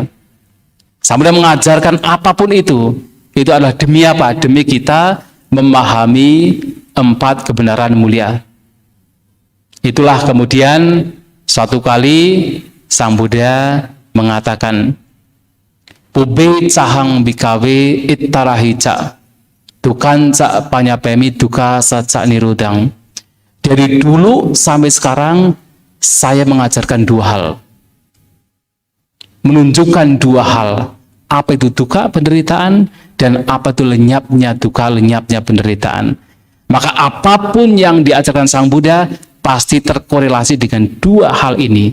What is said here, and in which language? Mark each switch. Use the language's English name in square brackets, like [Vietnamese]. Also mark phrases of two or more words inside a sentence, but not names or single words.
[Indonesian] Sang Buddha mengajarkan apapun itu adalah demi apa? Demi kita memahami 4 kebenaran mulia. Itulah kemudian suatu kali Sang Buddha mengatakan, [Pali] Pube cahang bikawe ittarahica, dukan cak panyapemi duka saca nirudang. [Indonesian] Dari dulu sampai sekarang saya mengajarkan 2 hal. Menunjukkan 2 hal. Apa itu duka, penderitaan, dan apa itu lenyapnya duka, lenyapnya penderitaan. Maka apapun yang diajarkan Sang Buddha pasti terkorelasi dengan 2 hal ini.